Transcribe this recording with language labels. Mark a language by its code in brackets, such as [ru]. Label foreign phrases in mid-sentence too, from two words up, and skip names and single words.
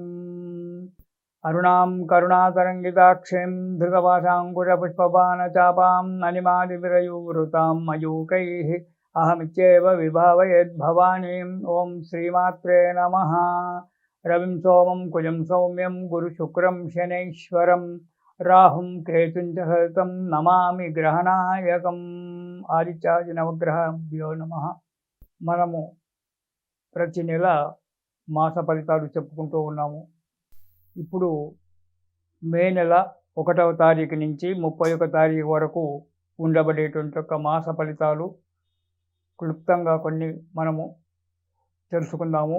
[sa] अरुणां करुणातरङ्गिताक्षीं धृतपाशाङ्कुशपुष्पबाणचापाम् अनिमादिविरयूवृतां मयूकैः अहमित्येव विभावयेद्भवानीम्। ॐ श्रीमात्रे नमः। रविं सोमं कुजं सौम्यं गुरुशुक्रं शनैश्वरम् राहुं केतुंच सहितं नमामि ग्रहनायकम्। ఆదిత్యాది నవగ్రహభ్యో నమః. [te] మనము ప్రతి నెల మాస ఫలితాలు చెప్పుకుంటూ ఉన్నాము. ఇప్పుడు మే నెల 1వ తారీఖు నుంచి 31వ తారీఖు వరకు ఉండబడేటువంటి ఒక మాస ఫలితాలు క్లుప్తంగా కొన్ని మనము తెలుసుకుందాము.